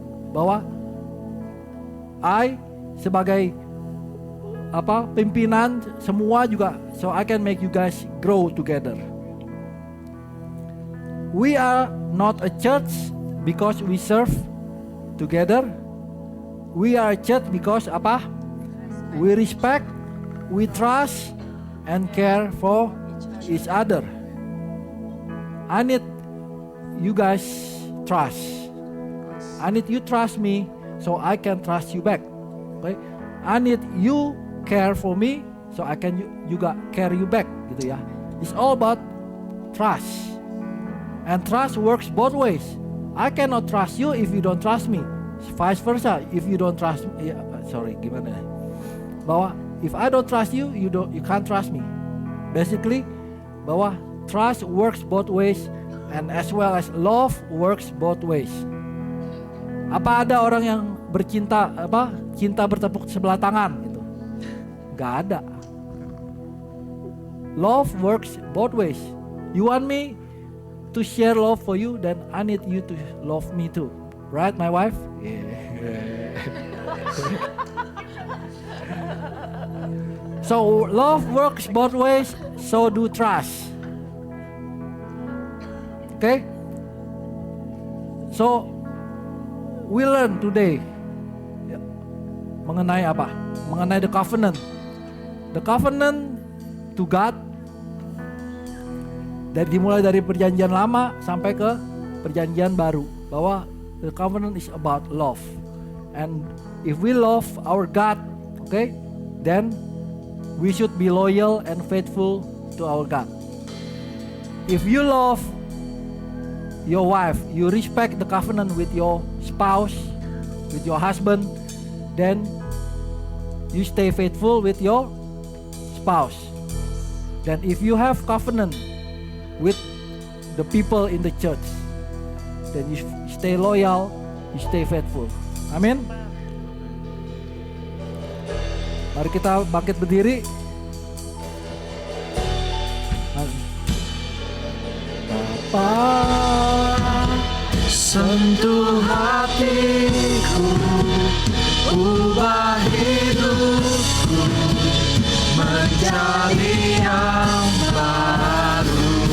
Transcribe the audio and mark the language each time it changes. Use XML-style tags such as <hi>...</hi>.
<en>Bahwa I</en> <id>sebagai pimpinan semua juga,</id> <en>so I can make you guys grow together. We are not a church because we serve together. We are a church because</en> <id>apa?</id> <en>We respect, we trust, and care for each other. I need you guys trust. I need you trust me so I can trust you back. Okay? I need you care for me so I can</en> <id>juga</id> <en>care you back,</en> <id>gitu ya.</id> <en>It's all about trust. And trust works both ways. I cannot trust you if you don't trust me. Vice versa, if you don't trust me,</en> <id>gimana ya?</id> <en>Bahwa if I don't trust you, you can't trust me. Basically, bahwa trust works both ways, and as well as love works both ways.</en> <id>Apa ada orang yang cinta bertepuk sebelah tangan gitu? Gak ada.</id> <en>Love works both ways. You want me to share love for you, then I need you to love me too. Right, my wife? Yeah. So love works both ways, so do trust. Okay? So we learn today</en> <id>mengenai apa? Mengenai</id> <en>the covenant. The covenant to God.</en> <id>Dimulai dari perjanjian lama sampai ke perjanjian baru.</id> <en>Bahwa the covenant is about love. And if we love our God, okay, then we should be loyal and faithful to our God. If you love your wife, you respect the covenant with your spouse, with your husband, then you stay faithful with your spouse. Then if you have covenant with the people in the church, then you stay loyal, you stay faithful.</en> <id>Amin. Mari kita bangkit berdiri. Bapa, sentuh hatiku, ubah hidupku menjadi yang baru.</id>